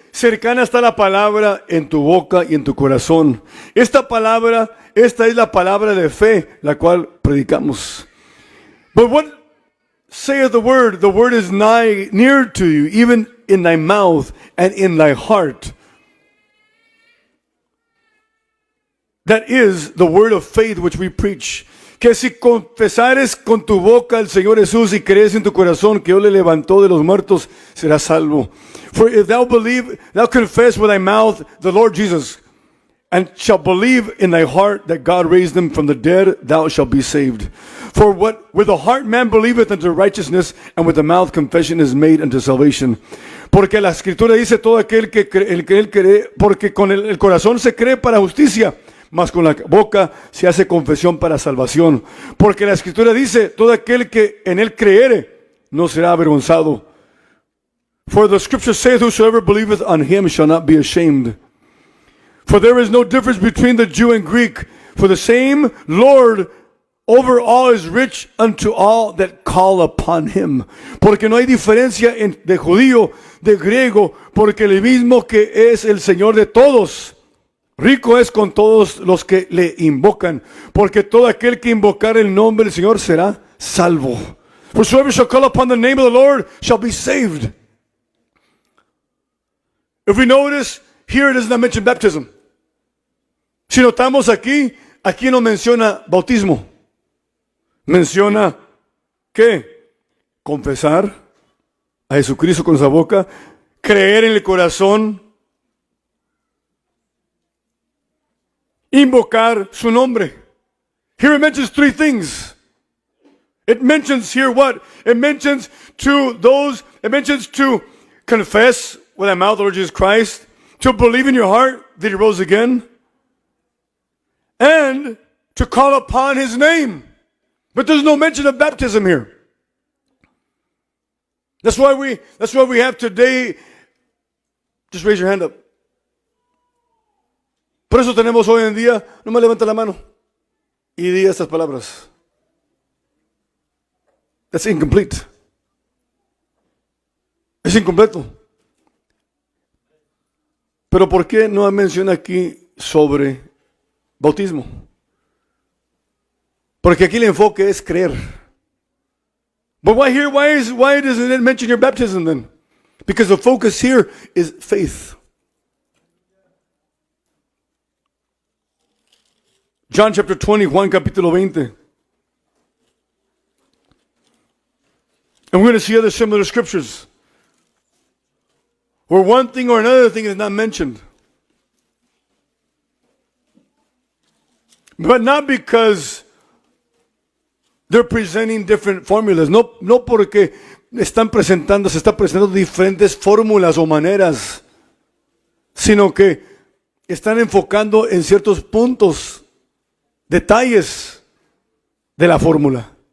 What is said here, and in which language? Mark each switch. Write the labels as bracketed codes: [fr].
[es] Cercana está la palabra en tu boca y en tu corazón. Esta es la palabra de fe, la cual predicamos. [en] But what saith the word? The word is near to you, even in thy mouth and in thy heart. That is the word of faith which we preach. [es] Que si confesares con tu boca al Señor Jesús y crees en tu corazón que Dios le levantó de los muertos, serás salvo. [en] For if thou confess with thy mouth the Lord Jesus, and shall believe in thy heart that God raised him from the dead, thou shalt be saved. For what with the heart man believeth unto righteousness, and with the mouth confession is made unto salvation. [es] Porque la Escritura dice, todo aquel que cree, porque con el corazón se cree para justicia, mas con la boca se hace confesión para salvación. Porque la Escritura dice, todo aquel que en él creere no será avergonzado. [en] For the Scripture saith, whosoever believeth on him shall not be ashamed. For there is no difference between the Jew and Greek, for the same Lord over all is rich unto all that call upon him. [es] Porque no hay diferencia de judío, de griego, porque el mismo que es el Señor de todos, rico es con todos los que le invocan, porque todo aquel que invocar el nombre del Señor será salvo. [en] Whosoever shall call upon the name of the Lord shall be saved. If we notice, here it does not mention baptism. [es] Si notamos aquí no menciona bautismo. Menciona, ¿qué? Confesar a Jesucristo con esa boca, creer en el corazón, invocar su nombre. [en] Here it mentions three things. It mentions here what? It mentions to confess with thy mouth the Lord Jesus Christ, to believe in your heart that he rose again, and to call upon his name. But there's no mention of baptism here. That's why we have today, just raise your hand up. [es] Por eso tenemos hoy en día, no me levanta la mano y diga estas palabras. [en] That's incomplete. [es] Es incompleto. Pero ¿por qué no menciona aquí sobre bautismo? Porque aquí el enfoque es creer. [en] But why doesn't it mention your baptism then? Because the focus here is faith. John chapter 20, [es] Juan capítulo 20. [en] And we're going to see other similar scriptures where one thing or another thing is not mentioned. But not because they're presenting different formulas. [es] No porque se están presentando diferentes fórmulas o maneras, sino que están enfocando en ciertos puntos, detalles de la fórmula.